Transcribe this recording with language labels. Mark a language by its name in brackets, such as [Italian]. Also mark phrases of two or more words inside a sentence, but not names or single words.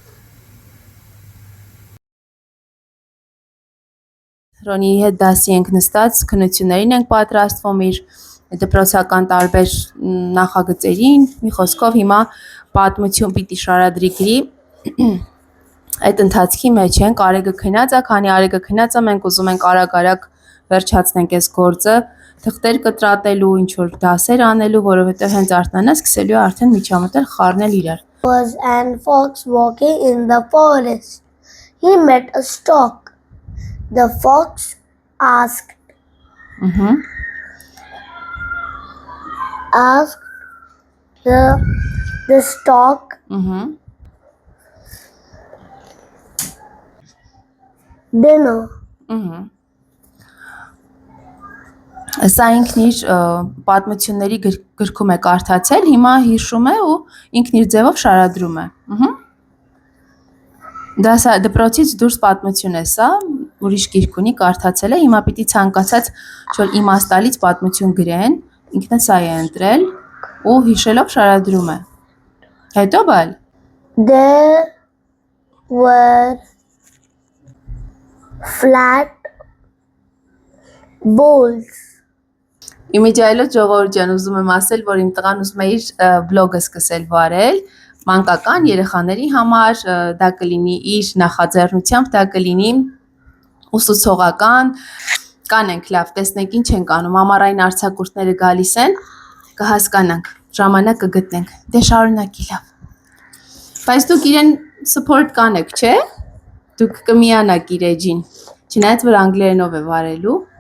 [Armenian] Ռոնիի հետ դասի ենք նստած, քննություններին ենք պատրաստվում իր դպրոցական տարբեր նախագծերին, մի խոսքով հիմա պատմություն պիտի շարադրի գրի, Այդ ընթացքի մեջ ենք, Արեգը քնած է, քանի Արեգը քնած է, մենք ուզում ենք արագ-արագ վերջացնենք այս գործը, թղթեր կտրատելու, ինչ որ դասեր անելու, որովհետև հենց Արտանը սկսելու է արդեն միջամտել խառնել իրար։ [English] Was and fox walking in the forest. He met a stork. The fox asked the stork dinner. [Armenian] Սա ինքն իր պատմությունների գրքում է կարդացել, հիմա հիշում է ու ինքն իր ձևով շարադրում է։ Դա սա դպրոցից դուրս պատմություն է սա, ուրիշ գիրք ունի, կարդացել է, հիմա պիտի ցանկացած ինչ-որ իմաստալից պատմություն գրեն, ինքն սա է ընտրել ու հիշելով շարադրում է։ Հետո բալ։ [English] There were flat bowls. [Armenian] Իմիջայլոց ժողովուրդ ջան, ուզում եմ ասել, որ իմ տղան ուզում է իր բլոգը սկսել վարել, մանկական երեխաների համար, դա կլինի իր նախաձեռնությամբ, դա կլինի ուսուցողական, կանենք լավ, տեսնենք ինչ ենք անում, ամառային արձակուրդները գալիս են, կհասկանանք, ժամանակ կգտնենք, դե շարունակի լավ։ Բայց դուք իրեն support կանեք, չէ՞, դուք կմիանաք իր էջին, չնայած որ անգլերենով է վարելու։